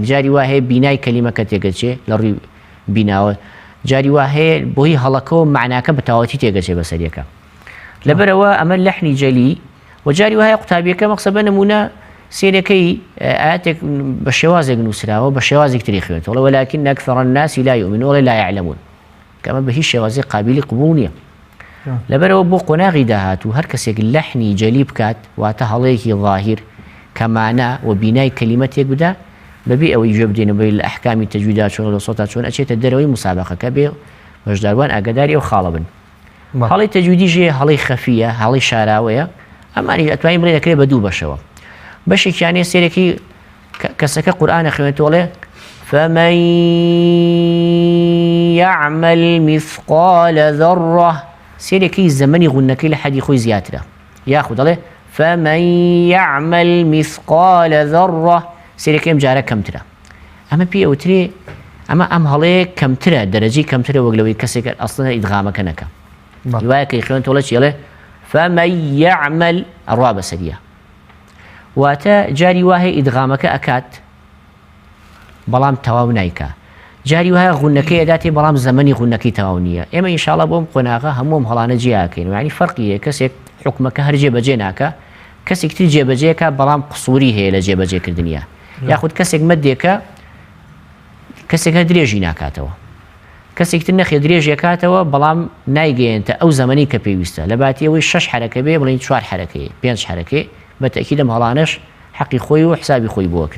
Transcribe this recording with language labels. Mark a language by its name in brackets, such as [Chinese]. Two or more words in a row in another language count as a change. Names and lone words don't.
[Central Kurdish] جاری وا هەیە بینای کەلیمەکە تێگەچێ لە ڕووی بیناوە، جاری وا هەیە بۆی هەڵەکەەوە معناکە بە تاواتی تێگەچێ بەسەریەکە. لەبەرەوە ئەمە لحنی جەلی و جاری وا هەیە قوتابیەکە مەخسە بە نمونە سێرەکەی ئاەتێک بە شێوازێک نووسراوە بە شێوازێک تری خوێنێتەوە، [Arabic] وەلاکن ئەکثەر الناس لا یؤمنون لا يعلمون، [Central Kurdish] کە ئەمە بە هیچ شێوازێک قابلی قبول نییە. لەبەرەوە بۆ قۆناغی داهاتوو هەر کەسێک لحنی جەلی بکات واتە هەڵەیەکی ظاهیر کەمانە و بینای کەلیمەتێک بدا بەبێ ئەوەی گوێ بدێنەوەی لە ئەحکامی تەجویدا چۆن لە سۆتا چۆن ئەچێتە دەرەوەی مسابقەکە بێ بەشداروان ئاگاداری ئەو خاڵە بن. هەڵی تەجویدی ژێ هەڵی خەفیە، هەڵی شاراوەیە، ئەمانی ئەتوانین بڵێ دەکرێت بە دوو بەشەوە. بەشێکیانێ سێرەکی کەسەکە قورئانە خوێنێتەوەڵێ [Arabic] فمن يعمل مثقال ذرة، [Central Kurdish] سێرێکی زەمەنی غونەکەی لە حەدی خۆی زیاترە، یاخود دەڵێ [Arabic] فمن يعمل مثقال ذرة، [Central Kurdish] سێرەکەی ئەم جارە کەمترە. ئەمە پێی ئەوترێ ئەمە ئەم هەڵەیە کەمترە، دەرەجەی کەمترە وەک لەوەی کەسێک ئەسڵەنە ئیدغامەکە نەکە. دوایە کەی خوێنێتەوەڵێ چێڵێ [Arabic] فمن يعمل [Central Kurdish] ئەڕوا بەسەریە، واتە جاری وا هەیە ئیدغامەکە ئەکات بەڵام تەواو نایکا، جاری وایە غونەکەی ئەداتێ بەڵام زەمەنی غونەکەی تەواو نییە. ئێمە ئینشاڵڵا بۆم قۆناغا هەمووم هەڵانە جیاکەین، یعنی فەرقیە کەسێک حکومەکە هەر جێبەجێ ناکە، کەسێک تر جێبەجێکە بەڵام قسووری هەیە لە جێبەجێکردنیە، یاخود کەسێک مەدێکە کەسێک هەر درێژی ناکاتەوە، کەسێک تر نەخێ درێژێکاتەوە بەڵام نایگەێنتە ئەو زەمەنی کە پێویستە، لە باتیەوەی 6 حرەکە بێ بڵین 4 حرەکەی 5 حرەکەی بەتەکید ئەم هەڵانەش حەقی خۆی و حسابی خۆی بۆکرێت.